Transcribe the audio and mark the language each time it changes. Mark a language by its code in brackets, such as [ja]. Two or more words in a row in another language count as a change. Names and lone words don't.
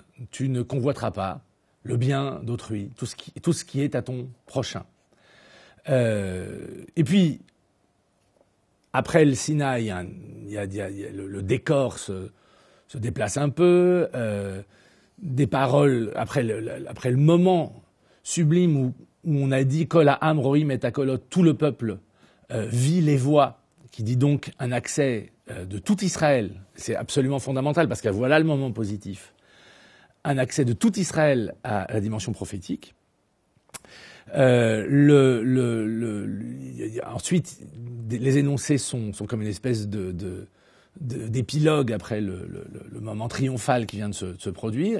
[fr] Tu ne convoiteras pas le bien d'autrui, tout ce qui est à ton prochain. Et puis, après le Sinaï, le décor se déplace un peu, des paroles, après le moment sublime où on a dit « [he] כל העם רואים את הקולות », [fr] tout le peuple vit les voix, qui dit donc un accès de tout Israël, c'est absolument fondamental, parce que voilà le moment positif, un accès de tout Israël à la dimension prophétique. Ensuite, les énoncés sont comme une espèce d'épilogue après le moment triomphal qui vient de se produire.